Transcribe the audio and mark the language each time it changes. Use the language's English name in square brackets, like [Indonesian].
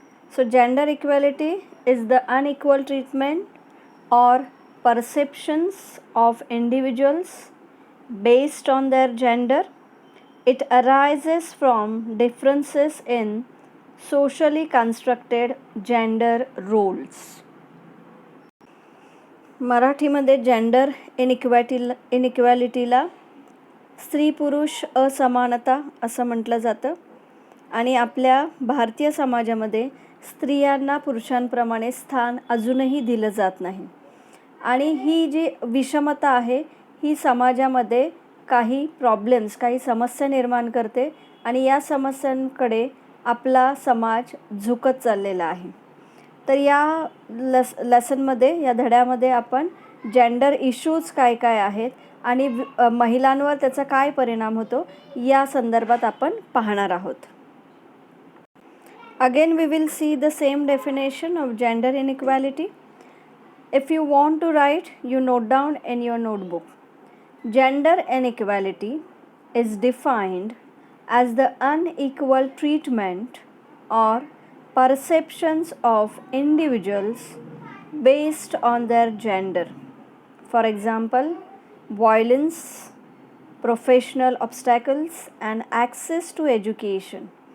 [English] So gender equality is the unequal treatment or perceptions of individuals based on their gender. It arises from differences in socially constructed gender roles. [Marathi] मराठीमध्ये gender इनिक्वॅलिटीला स्त्री पुरुष असमानता असं म्हटलं जातं आणि आपल्या भारतीय समाजामध्ये स्त्रियांना पुरुषांप्रमाणे स्थान अजूनही दिलं जात नाही आणि ही जी विषमता आहे ही समाजामध्ये काही प्रॉब्लेम्स काही समस्या निर्माण करते आणि या समस्यांकडे आपला समाज झुकत चाललेला आहे. तर या लेसनमध्ये या धड्यामध्ये आपण जेंडर इश्यूज काय काय आहेत आणि महिलांवर त्याचा काय परिणाम होतो या संदर्भात आपण पाहणार आहोत. [English] Again we will see the same definition of gender inequality. If you want to write, you note down in your notebook. Gender inequality is defined as the unequal treatment or perceptions of individuals based on their gender. For example, violence, professional obstacles, and access to education.